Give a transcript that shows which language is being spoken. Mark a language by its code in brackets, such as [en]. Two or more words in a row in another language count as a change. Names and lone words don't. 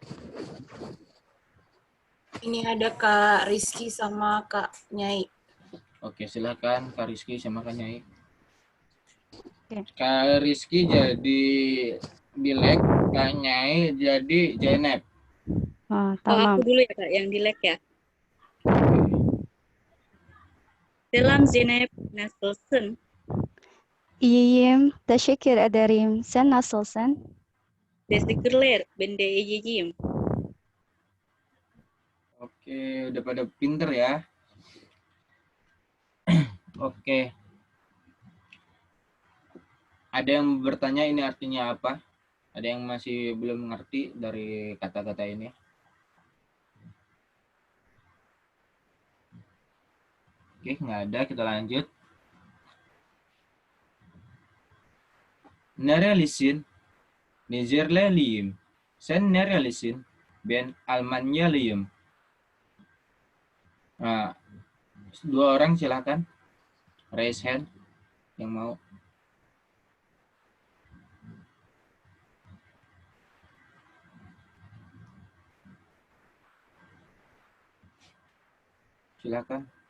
[id] Ini ada Kak Rizky sama Kak Nyai. Oke, silakan Kak Rizky sama Kak Nyai. Oke. Kak Rizky jadi Dilek, Kak Nyai jadi Zeynep. Oh, Oh, [tr] tamam. [id] aku dulu ya, Kak, yang dilek ya. [tr] Selam Zeynep, nasılsın? İyiyim. Teşekkür ederim. Sen nasılsın? Teşekkürler, ben de iyiyim. [id] Oke, udah pada pinter ya. Oke. Ada yang bertanya ini artinya apa? Ada yang masih belum mengerti dari kata-kata ini? Oke, nggak ada. Kita lanjut. [tr] Nerelisin, Nizerleliyim. Sen nerelisin? Ben Almanyalıyım. [id] Nah, 2 orang silakan. [en] Raise hand [id] yang mau. Silakan.